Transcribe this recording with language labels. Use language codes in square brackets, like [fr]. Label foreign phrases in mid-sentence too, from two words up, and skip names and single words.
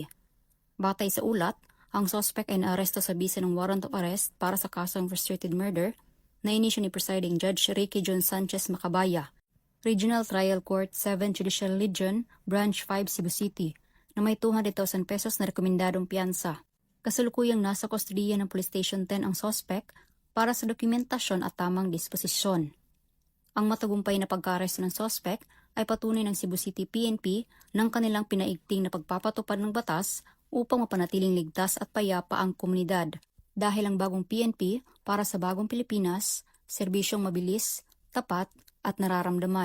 [tl] Batay sa ulat, ang suspect ay naaresto sa bisa ng [en] warrant of arrest [tl] para sa kasong [en] frustrated murder [tl] na inisyu ni Presiding Judge Ricky John Sanchez Macabaya, Regional Trial Court 7 Judicial Legion, Branch 5 Cebu City, na may 200,000 pesos na rekomendadong piyansa. Kasalukuyang nasa kustodiya ng Police Station 10 ang suspect para sa dokumentasyon at tamang disposisyon. Ang matagumpay na pagka-aresto ng suspect ay patunay ng Cebu City PNP ng kanilang pinaigting na pagpapatupad ng batas upang mapanatiling ligtas at payapa ang komunidad. Dahil ang bagong PNP para sa bagong Pilipinas, serbisyong mabilis, tapat at nararamdaman.